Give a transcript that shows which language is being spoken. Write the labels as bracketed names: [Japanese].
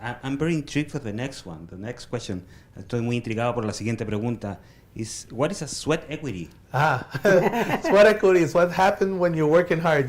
[English] I'm very intrigued for the next one, the next question. [Spanish] Estoy muy intrigado por la siguiente pregunta. [English] What is a sweat equity? Sweat equity is what happens when you're working hard.